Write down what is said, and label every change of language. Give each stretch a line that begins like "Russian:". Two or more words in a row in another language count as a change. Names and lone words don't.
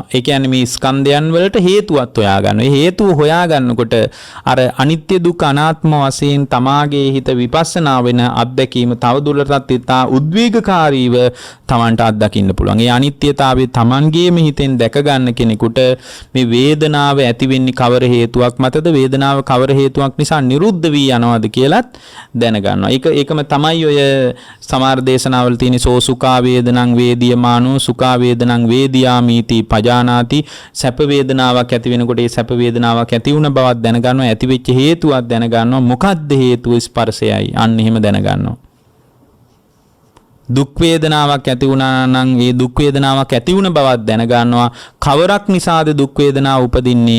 Sinhala: ඒ කියන්නේ මේ ස්කන්ධයන් වලට හේතුවත් හොයා ගන්නවා. ඒ හේතුව හොයා ගන්නකොට අර අනිත්‍ය දුක්ඛ අනාත්ම වශයෙන් තමාගේ හිත විපස්සනා වෙන අත්දැකීම තවදුරටත් ඉතා උද්වේගකාරීව තමන්ට අත්දකින්න පුළුවන්. ඒ අනිත්‍යතාවය තමන්ගේම හිතෙන් දැක ගන්න කෙනෙකුට මේ වේදනාව ඇති වෙන්නේ කවර හේතුවක් මතද? වේදනාව කවර හේතුවක් නිසා නිරුද්ධ වී යනවද කියලත් දැනගන්නවා. ඒකම තමයි ඔය සමහර දේශනාවල තියෙන
Pali: සෝ සුඛා වේදනං වේදියමානෝ සුඛා වේදනං වේදියාමීති පජානාති.
Sinhala: සැප වේදනාවක් ඇති වෙනකොට ඒ සැප වේදනාවක් ඇති වුණ බවක් දැනගන්නවා. ඇති වෙච්ච හේතුවක් දැනගන්නවා. මොකද්ද හේතුව? ස්පර්ශයයි. අන්න එහෙම දැනගන්නවා. දුක් වේදනාවක් ඇති වුණා නම් ඒ දුක් වේදනාවක් ඇති වුණ බවක් දැනගන්නවා. කවරක් නිසාද දුක් වේදනාව උපදින්නේ?